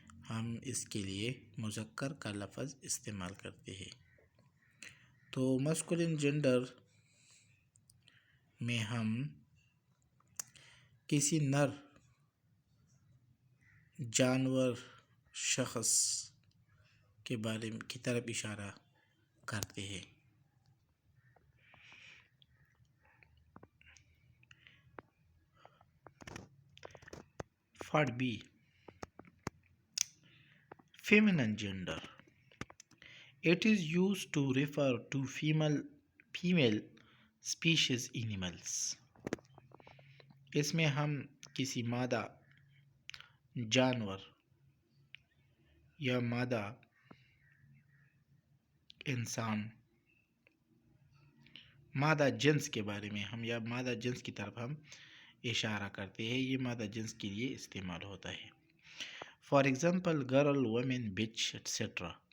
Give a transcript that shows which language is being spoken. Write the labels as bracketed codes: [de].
[ur] ہم اس کے لیے مذکر کا لفظ استعمال کرتے ہیں۔ تو مسکولن جینڈر میں ہم کسی نر جانور شخص کے بارے میں کی طرف اشارہ کرتے ہیں۔ [en] Part B. Feminine gender. It is used to refer to female species animals. [ur] اس میں ہم کسی مادہ جانور یا مادہ انسان مادہ جنس کے بارے میں یا مادہ جنس کی طرف ہم اشارہ کرتے ہیں۔ یہ مادہ جنس کے لیے استعمال ہوتا ہے۔ [en] For example girl, woman, bitch etcetera.